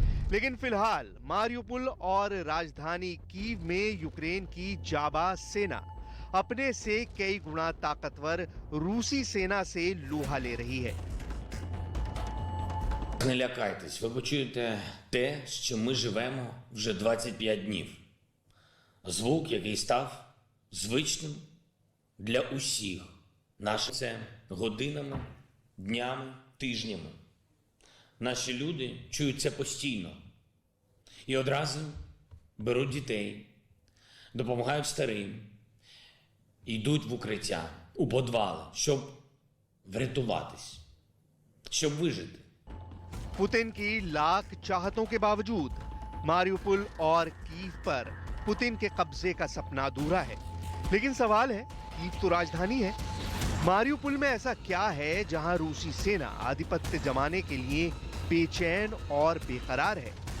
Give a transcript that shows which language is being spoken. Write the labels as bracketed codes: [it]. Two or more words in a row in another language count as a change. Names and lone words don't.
[hi] लेकिन फिलहाल मारियुपोल और राजधानी कीव में यूक्रेन की जाबाज सेना अपने से कई गुना ताकतवर रूसी सेना से लोहा ले रही है। [uk] Не лякайтесь, ви почуєте те, з чим ми живемо вже 25 днів. Звук, який став звичним для усіх. Наше це годинами, днями, тижнями. Наші люди чують це постійно. І одразу беруть дітей, допомагають старим, йдуть в укриття, у підвали, щоб врятуватись, щоб вижити. [hi] पुतिन की लाख चाहतों के बावजूद मारियुपोल और कीव पर पुतिन के कब्जे का सपना अधूरा है। लेकिन सवाल है, कीव तो राजधानी है, मारियुपोल में ऐसा क्या है जहां रूसी सेना आधिपत्य जमाने के लिए बेचैन और बेकरार है?